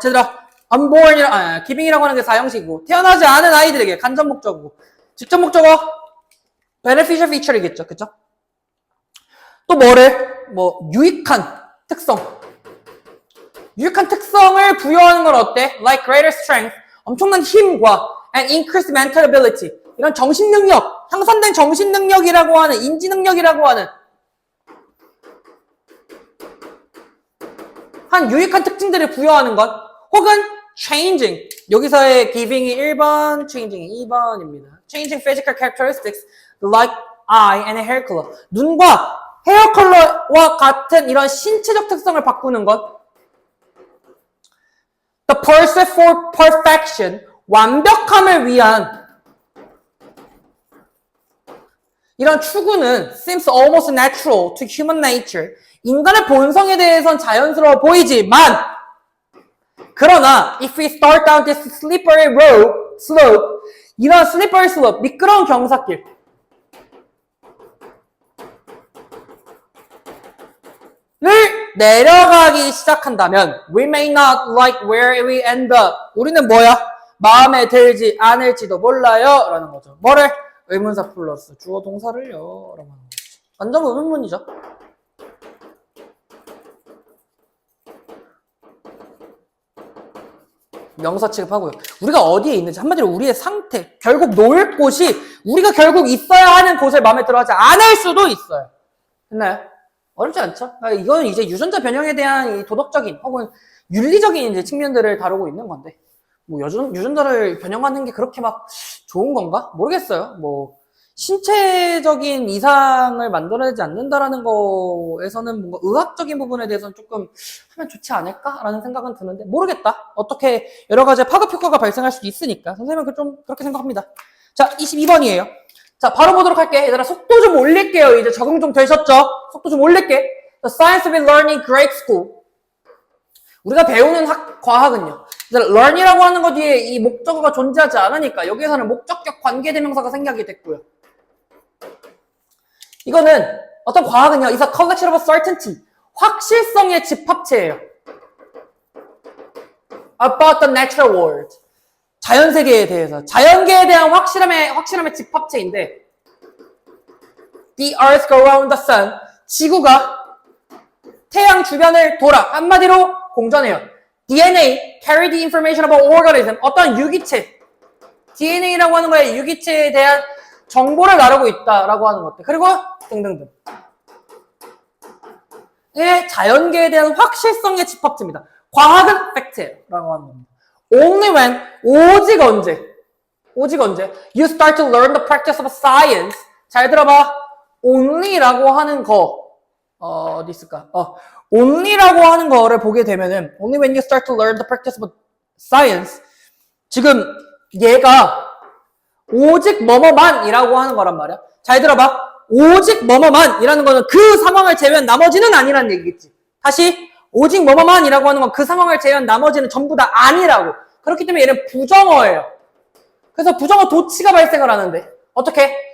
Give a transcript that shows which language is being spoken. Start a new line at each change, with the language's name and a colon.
Korean: 제들아, unborn, giving이라고 하는 게 사형식이고, 태어나지 않은 아이들에게 간접 목적이고, 직접 목적어,
English: beneficial feature
Korean: 이겠죠. 그쵸? 또 유익한 특성. 유익한 특성을 부여하는 건 어때?
English: Like greater strength.
Korean: 엄청난 힘과
English: and increased mental ability.
Korean: 이런 정신능력, 향상된 정신능력이라고 하는, 인지능력이라고 하는 한 유익한 특징들을 부여하는 것. 혹은 changing. 여기서의 giving이 1번, changing이 2번입니다.
English: Changing physical characteristics like eye and hair color.
Korean: 눈과 헤어 컬러와 같은 이런 신체적 특성을 바꾸는 것.
English: The pursuit for perfection.
Korean: 완벽함을 위한 이런 추구는
English: seems almost natural to human nature.
Korean: 인간의 본성에 대해선 자연스러워 보이지만 그러나
English: if we start down this slippery slope 이런 slippery slope,
Korean: 미끄러운 경사길 를 내려가기 시작한다면
English: we may not like where we end up.
Korean: 우리는 마음에 들지 않을지도 몰라요. 라는 거죠. 뭐를? 의문사 플러스 주어 동사를요. 라고 하는 거죠. 완전 의문문이죠. 명사 취급하고요. 우리가 어디에 있는지, 한마디로 우리의 상태, 결국 놓을 곳이 우리가 결국 있어야 하는 곳을 마음에 들어 하지 않을 수도 있어요. 됐나요? 어렵지 않죠? 이거는 이제 유전자 변형에 대한 이 도덕적인 혹은 윤리적인 이제 측면들을 다루고 있는 건데, 유전자를 변형하는 게 그렇게 막 좋은 건가? 모르겠어요. 신체적인 이상을 만들어내지 않는다라는 거에서는 뭔가 의학적인 부분에 대해서는 조금 하면 좋지 않을까라는 생각은 드는데, 모르겠다. 어떻게 여러 가지 파급 효과가 발생할 수도 있으니까. 선생님은 좀 그렇게 생각합니다. 자, 22번이에요. 자, 바로 보도록 할게. 얘들아, 속도 좀 올릴게요. 이제 적응 좀 되셨죠? 속도 좀 올릴게.
English: The science we learn in grade school.
Korean: 우리가 배우는 과학은요. learn이라고 하는 것 뒤에 이 목적어가 존재하지 않으니까 여기에서는 목적격 관계대명사가 생략이 됐고요. 이거는 어떤 과학은요.
English: is a collection of certainty.
Korean: 확실성의 집합체예요.
English: About the natural world.
Korean: 자연세계에 대해서. 자연계에 대한 확실함의 집합체인데
English: The earth go around the sun.
Korean: 지구가 태양 주변을 돌아. 한마디로 공전해요.
English: DNA, carry the information about organism.
Korean: 어떤 유기체. DNA라고 하는 거에 유기체에 대한 정보를 나르고 있다라고 하는 것들. 그리고 등등등. 이게 자연계에 대한 확실성의 집합체입니다. 과학은 팩트예요. 라고 하는 겁니다.
English: Only when,
Korean: 오직 언제
English: you start to learn the practice of science.
Korean: 잘 들어봐. only라고 하는 거 어디 있을까? only라고 하는 거를 보게 되면은
English: only when you start to learn the practice of science.
Korean: 지금 얘가 오직 뭐뭐만이라고 하는 거란 말이야. 잘 들어봐. 오직 뭐뭐만이라는 거는 그 상황을 제외한 나머지는 아니라는 얘기겠지. 다시 오직 뭐뭐만이라고 하는 건 그 상황을 제외한 나머지는 전부 다 아니라고. 그렇기 때문에 얘는 부정어예요. 그래서 부정어 도치가 발생을 하는데 어떻게?